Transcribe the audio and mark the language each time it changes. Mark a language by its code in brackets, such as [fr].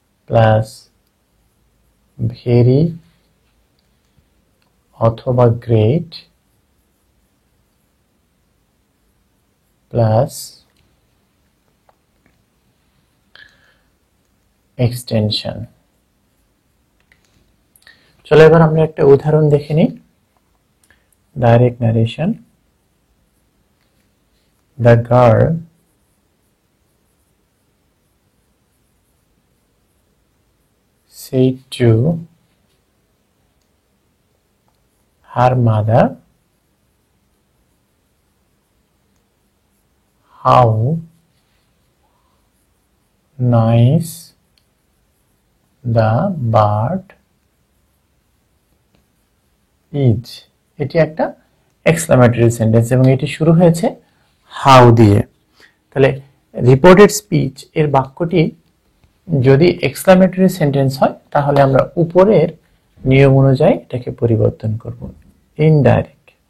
[en] Plus very অথবা great plus extension. [bn] চলো এবার আমরা একটা উদাহরণ দেখে নিই। Direct narration. [en] The girl said to her mother, how nice the bird is. [bn] এটি একটা এক্সক্লামেটরি সেন্টেন্স এবং এটি শুরু হয়েছে হাউ দিয়ে। তাহলে রিপোর্টেড স্পিচ এর বাক্যটি যদি এক্সক্লামেটরি সেন্টেন্স হয় তাহলে আমরা উপরের নিয়ম অনুযায়ী এটাকে পরিবর্তন করব। ইনডাইরেক্ট।